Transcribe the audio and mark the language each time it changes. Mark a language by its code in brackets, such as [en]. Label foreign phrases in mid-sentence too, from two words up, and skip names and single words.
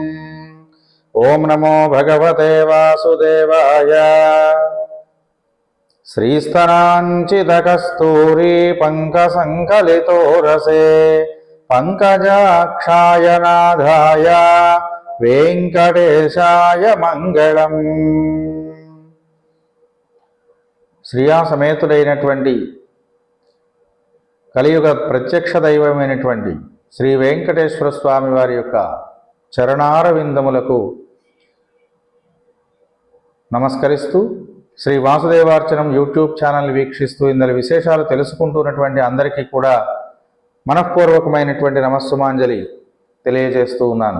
[sa] ओम नमो भगवते वासुदेवाय। श्रीस्तराञ्चितकस्तूरी पंकसंकलितो रसे पंकजाक्षाय नाथाय वेंकटेशाय मंगलम्। [te] శ్రీయా సమేతుడైనటువంటి కలియుగ ప్రత్యక్ష దైవమైనటువంటి శ్రీ వెంకటేశ్వర స్వామి వారి యొక్క చరణారవిందములకు నమస్కరిస్తూ శ్రీ వాసుదేవార్చనం యూట్యూబ్ ఛానల్ వీక్షిస్తూ ఇందులో విశేషాలు తెలుసుకుంటున్నటువంటి అందరికీ కూడా మనఃపూర్వకమైనటువంటి నమస్సుమాంజలి తెలియజేస్తూ ఉన్నాను.